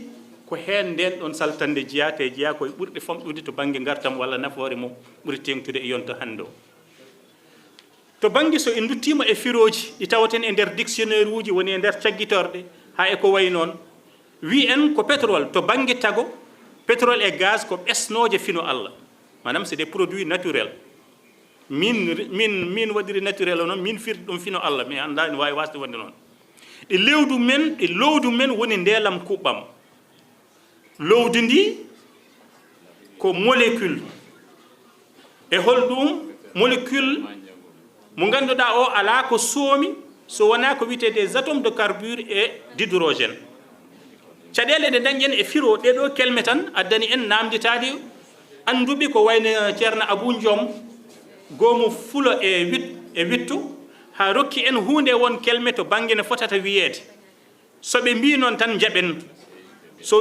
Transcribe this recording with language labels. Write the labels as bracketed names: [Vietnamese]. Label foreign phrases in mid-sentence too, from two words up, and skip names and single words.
[Fula] ko heen nden ɗon saltande jeyate jeeya koye ɓurɗe famɗude to bangue gartam walla nafoore mum ɓuri tengtude e yonto hande o to bangue so en duttima e firoji ɗi tawaten e nder dictionnaire uji woni e nder cagguitorɗe ha e ko way noon wi en ko pétrole to bangue tago [French] pétrole et gaz [Fula] ko ɓesnoje fino Allah manam [French] c'est des produits naturels [Fula] min waɗiri naturel o noon min firti ɗum fino Allah mi anda ne wawi wasde wonde noon ɗe lowdu men woni ndeelam kuɓɓam lowdi ndi ko molécule e holɗum molécule mo ganduɗa o ala ko soomi so wona ko wiyete [French] des atomes de carbure et d'hydrogène [Fula] caɗele ɗe dañƴen e firo ɗeɗo kelme tan addani en namditade anduɓe ko wayno ceerno Abou Diom goomo fulo e wittu ha rokki en hunde won kelme to bangue ne fotata wiyede soɓe mbi noon tan jaɓen so